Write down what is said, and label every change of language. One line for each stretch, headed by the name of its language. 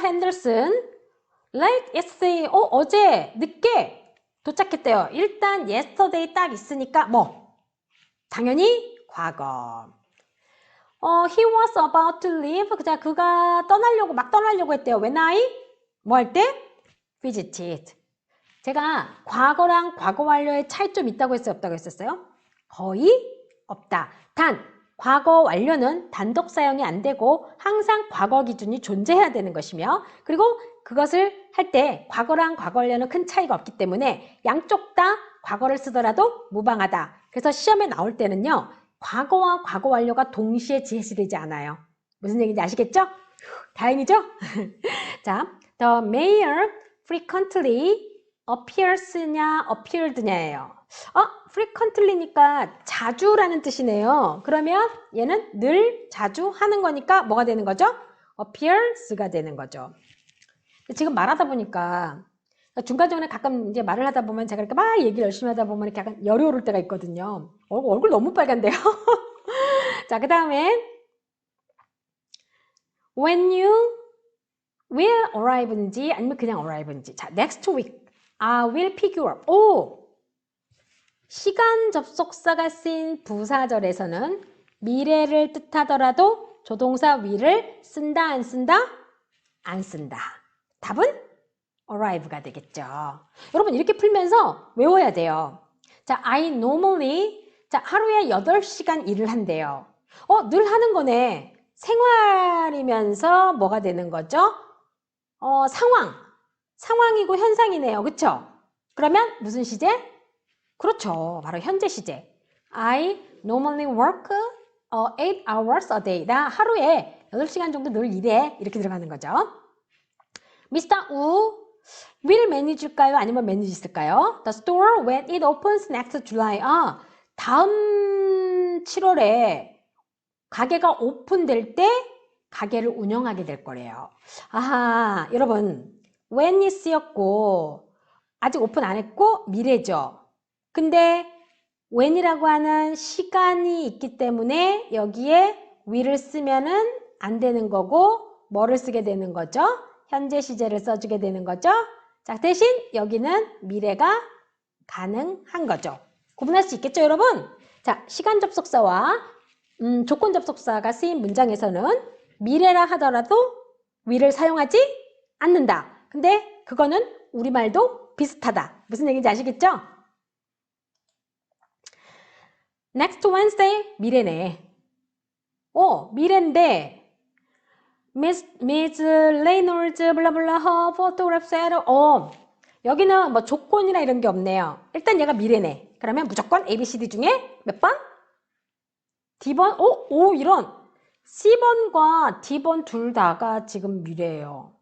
English: Henderson late yesterday.
Korean: 어제 늦게 도착했대요. 일단 yesterday 딱 있으니까 뭐 당연히 과거.
English: He was about to leave.
Korean: 그가 막 떠나려고 했대요.
English: When I
Korean: 뭐 할 때?
English: visited.
Korean: 제가 과거랑 과거 완료의 차이 좀 있다고 했어요? 없다고 했었어요? 거의 없다. 단 과거 완료는 단독 사용이 안 되고 항상 과거 기준이 존재해야 되는 것이며, 그리고 그것을 할 때 과거랑 과거 완료는 큰 차이가 없기 때문에 양쪽 다 과거를 쓰더라도 무방하다. 그래서 시험에 나올 때는요, 과거와 과거 완료가 동시에 제시되지 않아요. 무슨 얘기인지 아시겠죠? 다행이죠? 자,
English: the mayor frequently appears
Korean: 냐 appeared냐예요. frequently니까 자주라는 뜻이네요. 그러면 얘는 늘 자주 하는 거니까 뭐가 되는 거죠? appears가 되는 거죠. 지금 말하다 보니까 중간중간에 가끔 이제 말을 하다 보면 제가 이렇게 막 얘기를 열심히 하다 보면 이렇게 약간 열이 오를 때가 있거든요. 얼굴 너무 빨간데요. 자, 그 다음에
English: when you will arrive
Korean: 인지 아니면 그냥 arrive인지.
English: 자, next week I will pick you up.
Korean: 시간 접속사가 쓰인 부사절에서는 미래를 뜻하더라도 조동사 will을 쓴다 안 쓴다? 안 쓴다. 답은 arrive가 되겠죠. 여러분 이렇게 풀면서 외워야 돼요. 자,
English: I normally
Korean: 하루에 8시간 일을 한대요. 늘 하는 거네. 생활이면서 뭐가 되는 거죠? 상황이고 현상이네요. 그쵸? 그러면 무슨 시제? 그렇죠. 바로 현재 시제.
English: I normally work 8 hours a day.
Korean: 나 하루에 8시간 정도 늘 일해. 이렇게 들어가는 거죠. Mr. Wu will 매니지일까요? 아니면 매니지 있을까요?
English: The store when it opens next July.
Korean: 다음 7월에 가게가 오픈될 때 가게를 운영하게 될 거래요. 아하, 여러분 when이 쓰였고 아직 오픈 안 했고 미래죠. 근데 when이라고 하는 시간이 있기 때문에 여기에 will을 쓰면은 안 되는 거고 뭐를 쓰게 되는 거죠? 현재 시제를 써주게 되는 거죠. 자, 대신 여기는 미래가 가능한 거죠. 구분할 수 있겠죠, 여러분? 자, 시간 접속사와 조건 접속사가 쓰인 문장에서는 미래라 하더라도 will을 사용하지 않는다. 근데 그거는 우리말도 비슷하다. 무슨 얘기인지 아시겠죠?
English: Next Wednesday
Korean: 미래네. 미래인데 Miss Reynolds 블라블라
English: her photograph said
Korean: 여기는 뭐 조건이나 이런 게 없네요. 일단 얘가 미래네. 그러면 무조건 ABCD 중에 몇 번? D번? 이런 C번과 D번 둘 다가 지금 미래예요.